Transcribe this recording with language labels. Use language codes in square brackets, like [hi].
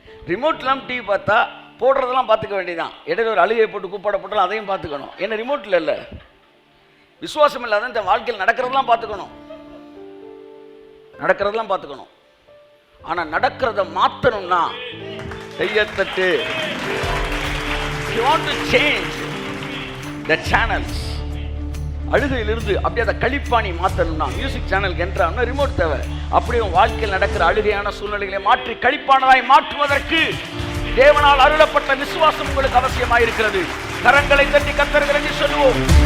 [ta] Remote இல்லாமல் TV பார்த்தா போடுறதெல்லாம் பார்த்துக்க வேண்டியதான். இடையில ஒரு அழுகை போட்டு கூப்பாட போட்டாலும் அதையும் பார்த்துக்கணும். ஏன்னா ரிமோட்டில் இல்லை. விசுவாசம் இல்லாத இந்த வாழ்க்கையில் நடக்கிறதெல்லாம் பார்த்துக்கணும், நடக்கிறதெல்லாம் பார்த்துக்கணும். ஆனால் நடக்கிறத மாற்றணும்னா Kaiyathattu. [en] You want to change the channels. [ta] அழுகையிலிருந்து அப்படியே அதை கழிப்பாணி மாற்றணும்னா மியூசிக் சேனலுக்கு என்றால் ரிமோட் தேவை. அப்படியே வாழ்க்கையில் நடக்கிற அழுகையான சூழ்நிலைகளை மாற்றி கழிப்பானதாய் மாற்றுவதற்கு தேவனால் அருளப்பட்ட விசுவாசம் உங்களுக்கு அவசியமாயிருக்கிறது. கரங்களை தட்டி கர்த்தர்கள் என்று சொல்லுவோம்.